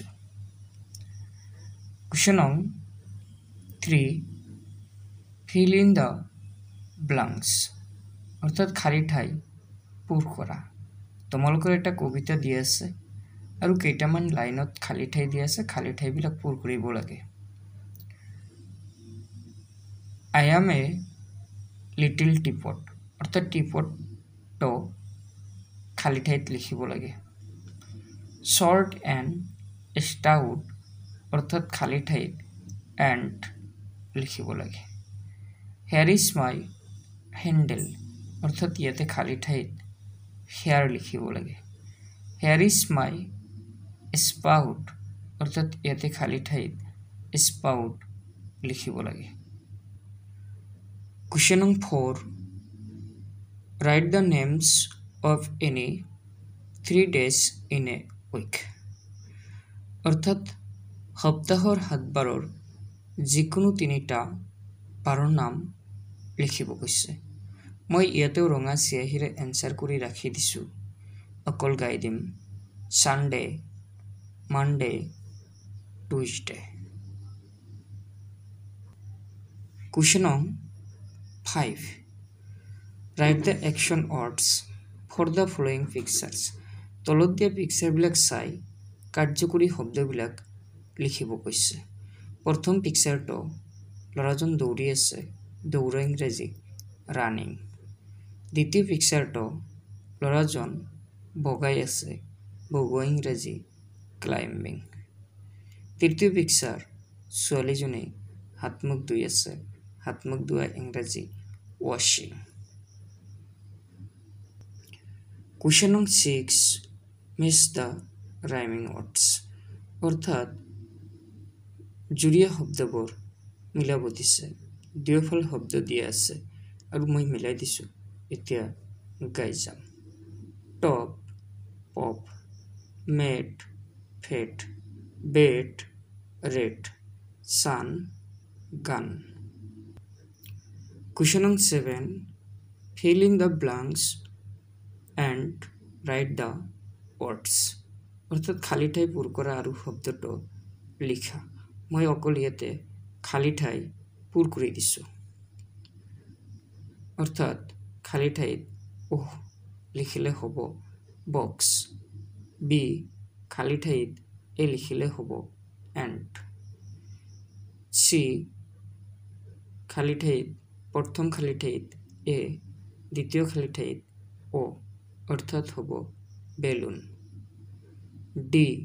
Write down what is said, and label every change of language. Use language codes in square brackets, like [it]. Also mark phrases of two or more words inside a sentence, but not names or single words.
[en] Question 3. Fill in the blanks. [as] অৰ্থাৎ খালী ঠাই পূৰ কৰা। তোমালোকৰ এটা কবিতা দি আছে আৰু কেইটামান লাইনত খালী ঠাই দি আছে, খালী ঠাইবিলাক পূৰ কৰিব লাগে। [en] I am a little teapot। [as] অৰ্থাৎ টিপটটো খালী ঠাইত লিখিব লাগে। [en] short and stout। [as] অৰ্থাৎ খালী ঠাইত and লিখিব লাগে। [en] here is my handle। [as] অৰ্থাৎ ইয়াতে খালী ঠাইত here লিখিব লাগে। [en] here is my spout। [as] অৰ্থাৎ ইয়াতে খালী ঠাইত spout লিখিব লাগে। [en] Question 4. Write the names of any 3 days in a week। [as] অৰ্থাৎ সপ্তাহৰ 7 বাৰৰ যিকোনো 3টা বাৰৰ নাম লিখিব কৈছে। মই ইয়াতেও ৰঙা চিয়াহীৰে এনচাৰ কৰি ৰাখি দিছোঁ। অকল গাই দিম [en] Sunday, Monday, Tuesday. Question 5. Write the action words for the following pictures। [as] তলত দিয়া পিকচাৰবিলাক চাই কাৰ্যকৰী শব্দবিলাক লিখিব কৈছে। প্ৰথম পিকচাৰটো ল'ৰাজন দৌৰি আছে, দৌৰা ইংৰাজী ৰানিং। দ্বিতীয় পিকচাৰটো ল'ৰাজন বগাই আছে, বগোৱা ইংৰাজী ক্লাইম্বিং। তৃতীয় পিকচাৰ ছোৱালীজনী হাত মুখ ধুই আছে, হাত মুখ ধোৱা ইংৰাজী ৱাশ্বিং। [en] Question 6. Match the rhyming words। [as] অৰ্থাৎ জুৰীয়া শব্দবোৰ মিলাব দিছে। দুয়োফাল শব্দ দিয়া আছে আৰু মই মিলাই দিছোঁ। এতিয়া গাই যাম। [en] top, pop, mat, fat, bat, rat, sun, gun. Question 7. Fill in the blanks and write the words। [as] অৰ্থাৎ খালী ঠাই পূৰ কৰা আৰু শব্দটো লিখা। মই অকল ইয়াতে খালী ঠাই পূৰ কৰি দিছোঁ। অৰ্থাৎ খালী ঠাইত লিখিলে হ'ব বক্স, বি খালী ঠাইত লিখিলে হ'ব এণ্ড চি খালী ঠাইত প্ৰথম খালী ঠাইত এ দ্বিতীয় খালী ঠাইত অ অৰ্থাৎ হ'ব বেলুন ডি